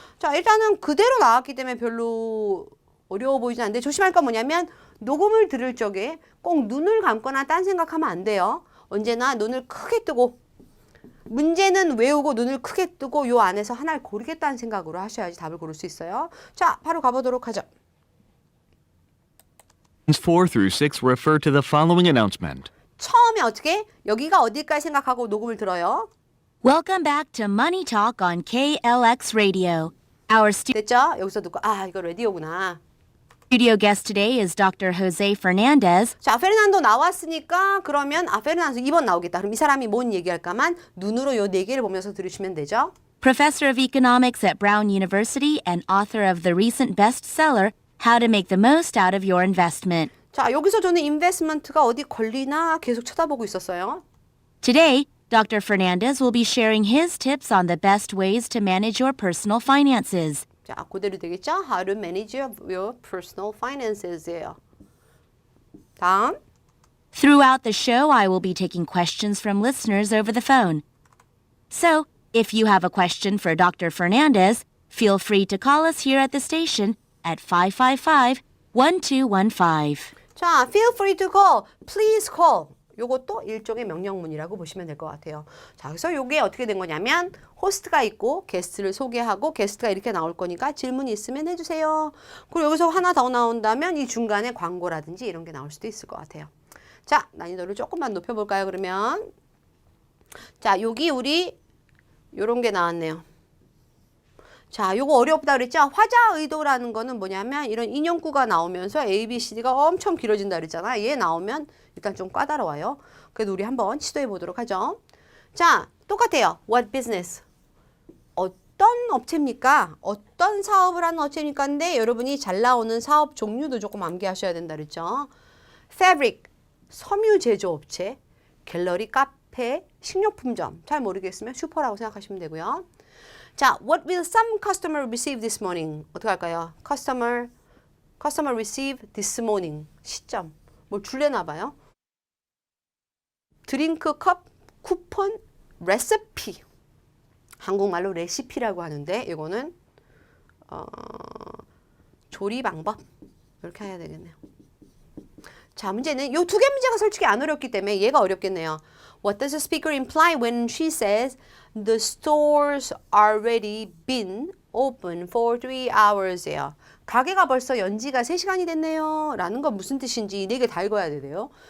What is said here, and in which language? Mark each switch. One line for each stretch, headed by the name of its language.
Korean: 자, 일단은 그대로 나왔기 때문에 별로 어려워 보이진 않는데 조심할 건 뭐냐면 녹음을 들을 적에 꼭 눈을 감거나 딴 생각하면 안 돼요. 언제나 눈을 크게 뜨고 문제는 외우고 눈을 크게 뜨고 요 안에서 하나를 고르겠다는 생각으로 하셔야지 답을 고를 수 있어요. 자, 바로 가보도록 하죠.
English: Questions 4 through 6 refer to the following announcement.
Korean: 처음에 어떻게? 여기가 어딜까 생각하고 녹음을 들어요.
English: Welcome back to Money Talk on KLX Radio. Our
Korean: 됐죠? 여기서 듣고 이거 라디오구나.
English: studio guest today is Dr. Jose Fernandez,
Korean: 자, 페르난도 나왔으니까 그러면 페르난도 2번 나오겠다. 그럼 이 사람이 뭔 얘기할까만 눈으로 요 4개를 보면서 들으시면 되죠.
English: professor of economics at Brown University and author of the recent bestseller, How to Make the Most Out of Your Investment.
Korean: 자, 여기서 저는 인베스트먼트가 어디 걸리나 계속 쳐다보고 있었어요.
English: Today, Dr. Fernandez will be sharing his tips on the best ways to manage your personal finances.
Korean: 자, 그대로 되겠죠?
English: How to manage your personal finances
Korean: 예요. 다음.
English: Throughout the show, I will be taking questions from listeners over the phone. So, if you have a question for Dr. Fernandez, feel free to call us here at the station at 555-1215.
Korean: 자,
English: feel free to call. Please call.
Korean: 요것도 일종의 명령문이라고 보시면 될 것 같아요. 자, 그래서 요게 어떻게 된 거냐면 호스트가 있고 게스트를 소개하고 게스트가 이렇게 나올 거니까 질문이 있으면 해주세요. 그리고 여기서 하나 더 나온다면 이 중간에 광고라든지 이런 게 나올 수도 있을 것 같아요. 자, 난이도를 조금만 높여볼까요, 그러면? 자, 여기 우리 요런 게 나왔네요. 자, 요거 어렵다 그랬죠? 화자 의도라는 거는 뭐냐면 이런 인용구가 나오면서 A, B, C, D가 엄청 길어진다 그랬잖아. 얘 나오면 일단 좀 까다로워요. 그래도 우리 한번 시도해 보도록 하죠. 자, 똑같아요.
English: What business?
Korean: 어떤 업체입니까? 어떤 사업을 하는 업체입니까? 근데 여러분이 잘 나오는 사업 종류도 조금 암기하셔야 된다 그랬죠. Fabric, 섬유 제조업체, 갤러리, 카페, 식료품점. 잘 모르겠으면 슈퍼라고 생각하시면 되고요. 자,
English: what will some customer receive this morning?
Korean: 어떻게 할까요?
English: Customer receive this morning.
Korean: 시점. 뭘 줄래나 봐요. 드링크 컵, 쿠폰, 레시피. 한국말로 레시피라고 하는데 이거는 조리 방법 이렇게 해야 되겠네요. 자, 문제는 요 두 개 문제가 솔직히 안 어렵기 때문에 얘가 어렵겠네요.
English: What does the speaker imply when she says the stores already been open for 3 hours
Korean: 예요. 가게가 벌써 연지가 3시간이 됐네요. 라는 건 무슨 뜻인지 4개 다 읽어야 되네요.